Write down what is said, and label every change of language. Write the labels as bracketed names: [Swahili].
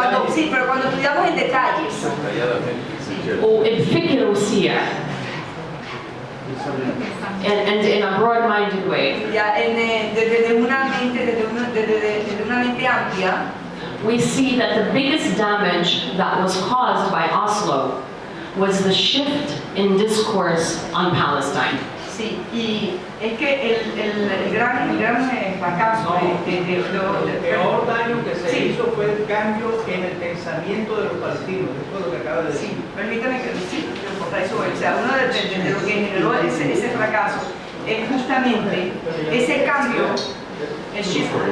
[Spanish] Sí, pero cuando estudiamos en detalles, [English] or in fikirusia, and in a broad-minded way, [Spanish] ya desde una mente amplia, [English] we see that the biggest damage that was caused by Oslo was the shift in discourse on Palestine. [Spanish] sí, y es que el gran fracaso El peor daño que se Sí. hizo fue el cambio en el pensamiento de los palestinos. Eso es lo que acaba de decir. Sí, permítame que sí, para eso, o sea, uno de lo que generó ese fracaso es justamente ese cambio, el shift.